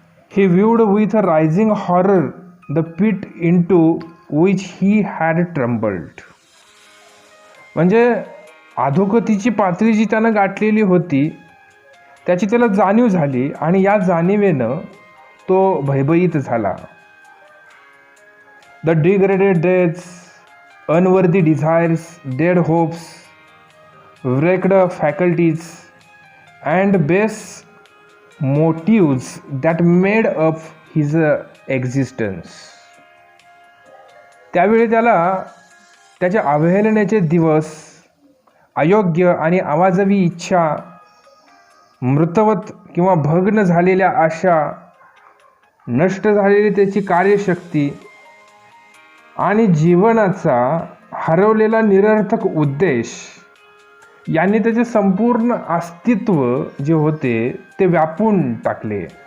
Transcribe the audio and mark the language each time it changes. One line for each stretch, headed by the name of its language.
English: He viewed with a rising horror the pit into which he had tumbled.
Marathi: म्हणजे अधोगतीची पातळी जी त्यानं गाठलेली होती त्याची त्याला जाणीव झाली आणि या जाणीवेनं तो भयभीत झाला.
English: The degraded deaths, unworthy desires, dead hopes, wrecked faculties and base motives that made up his existence.
Marathi: त्यावेळी त्याला त्याच्या अवहेलनेचे दिवस, अयोग्य आणि अवाजवी इच्छा, मृतवत किंवा भग्न झालेल्या आशा, नष्ट झालेली त्याची कार्यशक्ती आणि जीवनाचा हरवलेला निरर्थक उद्देश यांनी त्याचे संपूर्ण अस्तित्व जे होते ते व्यापून टाकले.